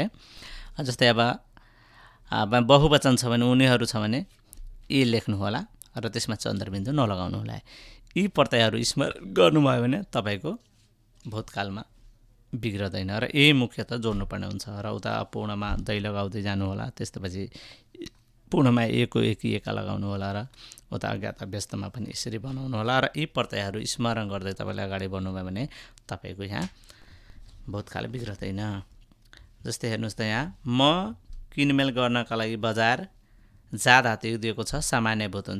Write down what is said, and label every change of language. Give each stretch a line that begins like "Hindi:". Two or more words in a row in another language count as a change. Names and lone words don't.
Nepali: जस्तै अब बहुवचन छ भने उनीहरू छ भने ए लेख्नु होला र त्यसमा चन्द्रबिन्दु नलगाउनु होला। यी प्रत्ययहरू स्मरण गर्नुभयो भने तपाईँको भूतकालमा बिग्रदैन र यही मुख्यतः जोड्नुपर्ने हुन्छ। र उता पूर्णमा दै लगाउँदै जानु होला, त्यसपछि पूर्णमा एको एकी एका लगाउनु होला र उता अज्ञात व्यस्तमा पनि यसरी बनाउनु होला। र यी प्रत्ययहरू स्मरण गर्दै तपाईँले अगाडि बढ्नुभयो भने तपाईँको यहाँ भूतकाल बिग्रदैन। जस्तै हेर्नुहोस् त यहाँ म किनमेल गर्नका लागि बजार, जा धातु दिएको छ सामान्य भूत हुन्छ।